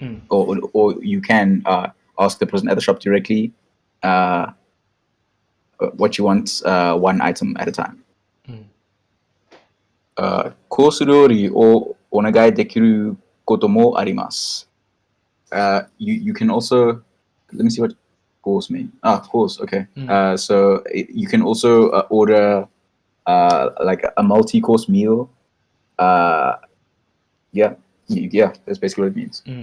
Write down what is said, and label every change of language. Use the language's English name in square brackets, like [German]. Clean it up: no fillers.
[English] Or you can ask the person at the shop directly what you want one item at a time. [Japanese] コース料理をお願いできることもあります。 [English] You can also, let me see what course mean. Course, okay. So you can also order like a multi-course meal. Yeah, that's basically what it means.